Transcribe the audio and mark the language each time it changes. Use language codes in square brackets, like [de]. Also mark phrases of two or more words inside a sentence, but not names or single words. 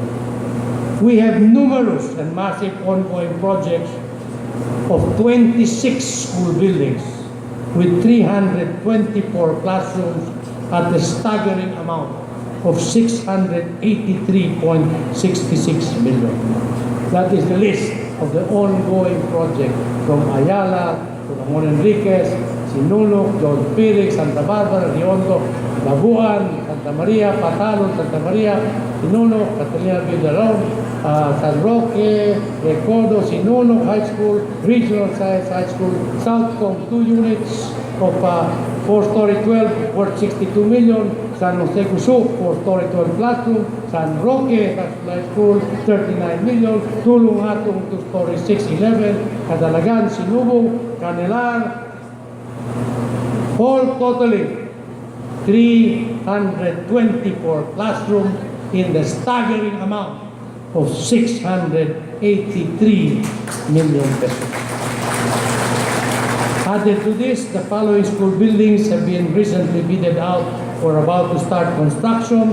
[en] We have numerous and massive ongoing projects of 26 school buildings with 324 classrooms at a staggering amount of 683.66 million. That is the list of the ongoing project from Ayala to Ramon Enriquez, Sinulog, John Felix, Santa Barbara, Riondo, Labuan, Santa Maria, Patalon, Santa Maria, Sinulog, Catalina Villalon, San Roque, Recodo, Sinulog High School, Regional Science High School, Southcom, 2 units of 4-story 12 worth 62 million, San Jose Cusuk, 4-story 12 classroom, San Roque High School, 39 million, Tulong Atong, 2-story 611, Kadalagan, Sinubong, Canelar, all totaling 324 classrooms in the staggering amount of 683 million pesos. Added to this, the following school buildings have been recently bidded out or about to start construction.